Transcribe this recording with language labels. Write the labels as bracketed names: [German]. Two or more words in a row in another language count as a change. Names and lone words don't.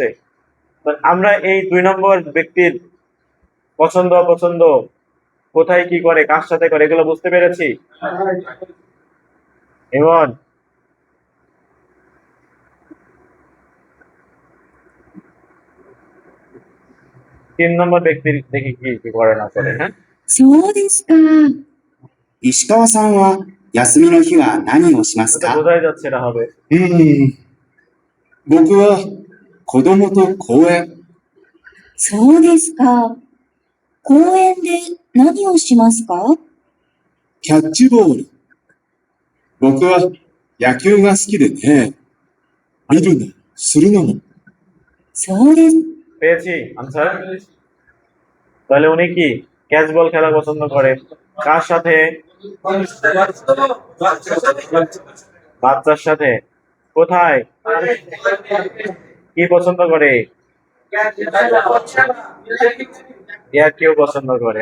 [Bangla] তো আমরা এই 2 নম্বর ব্যক্তির পছন্দ অপছন্দ, কোথায় কি করে, কার সাথে করে, এগুলো বুঝতে পেরেছি। ইমন, তিন নম্বর ব্যক্তির দেখি কি কি করে না করে। হ্যাঁ, [Japanese] そうですか。石川さんは休みの日は何をします [Bangla] এটা [Japanese] か？ [Bangla] বোঝাই যাচ্ছে এটা হবে। [Japanese] 僕は子供と公園。そうですか。公園で何をしますか？キャッチボール。僕は野球が好きでね。見るの、するのも。そうです。 [Bangla] পেয়েছি আনসার। তাহলে উনি কি ক্যাচ বল খেলা পছন্দ করে। কার সাথে? বাচ্চার সাথে। কোথায়? কি পছন্দ করে? কেউ পছন্দ করে।